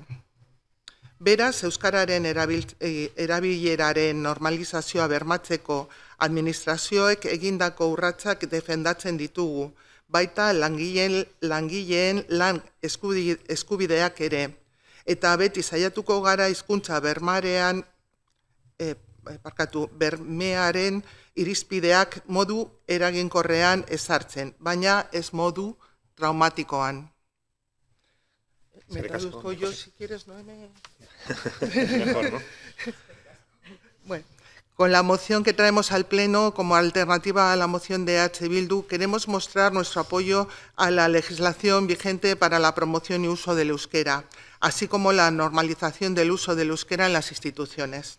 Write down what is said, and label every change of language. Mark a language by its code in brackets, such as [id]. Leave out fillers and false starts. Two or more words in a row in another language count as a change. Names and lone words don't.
[eu] Beraz, euskararen erabileraren normalizazioa bermatzeko administrazioek egindako urratsak defendatzen ditugu, baita langileen lan eskubideak ere, eta beti saiatuko gara hizkuntza bermearen irizpideak modu eraginkorrean ezartzen, baina ez modu traumatikoan. [es] Me traduzco yo, si quieres, no me... Mejor, ¿no? Bueno, con la moción que traemos al Pleno como alternativa a la moción de H. Bildu, queremos mostrar nuestro apoyo a la legislación vigente para la promoción y uso del euskera, así como la normalización del uso del euskera en las instituciones.